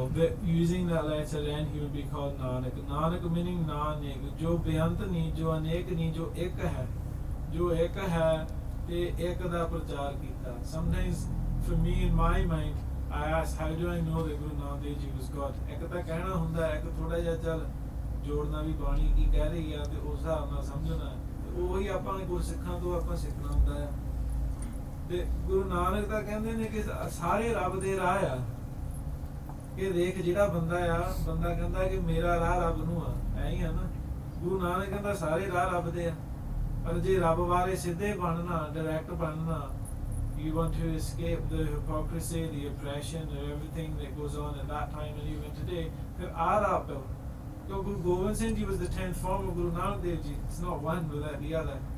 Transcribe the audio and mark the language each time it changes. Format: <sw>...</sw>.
<en>That using that letter then he would be called Nanak. Nanak meaning Nanak,</en> <hi>जो बेअंत नहीं, जो अनेक नहीं, जो एक है, जो एक है ते एक दा प्रचार कीता.</hi> <en>Sometimes for me in my mind I ask, how do I know that Guru Nanak Dev Ji was God?</en> <pa>ਇੱਕ ਤਾਂ ਕਹਿਣਾ ਹੁੰਦਾ, ਇੱਕ ਥੋੜਾ ਜਿਹਾ ਚੱਲ ਜੋੜਨਾ ਵੀ ਬਾਣੀ ਕੀ ਕਹਿ ਰਹੀ ਆ ਤੇ ਉਸ ਹਿਸਾਬ ਨਾਲ ਸਮਝਣਾ. ਉਹੀ ਆਪਾਂ ਗੁਰਸਿੱਖਾਂ ਤੋਂ ਆਪਾਂ ਸਿੱਖਣਾ ਹੁੰਦਾ ਆ. ਤੇ ਗੁਰੂ ਨਾਨਕ ਤਾਂ ਕਹਿੰਦੇ ਨੇ ਕਿ ਸਾਰੇ ਰੱਬ ਦੇ ਰਾਹ ਆ. ਕਿ ਦੇਖ ਜਿਹੜਾ ਬੰਦਾ ਆ, ਬੰਦਾ ਕਹਿੰਦਾ ਕਿ ਮੇਰਾ ਰਾਹ ਰੱਬ ਨੂੰ ਆ, ਐ ਹੀ ਆ ਨਾ. ਗੁਰੂ ਨਾਨਕ ਕਹਿੰਦਾ ਸਾਰੇ ਰਾਹ ਰੱਬ ਦੇ ਆ. ਪਰ ਜੇ ਰੱਬ ਬਾਰੇ ਸਿੱਧੇ ਬਣਨਾ, ਡਾਇਰੈਕਟ ਬਣਨਾ,</pa> <en>you want to escape the hypocrisy, the oppression, and everything that goes on at that time and even today,</en> <pa>ਫਿਰ ਆ ਰਾਹ ਪਓ.</pa> <en>ਕਿਉਂ Guru Gobind Singh Ji was the 10th form of Guru Nanak Dev Ji. It's not one without the other.</en>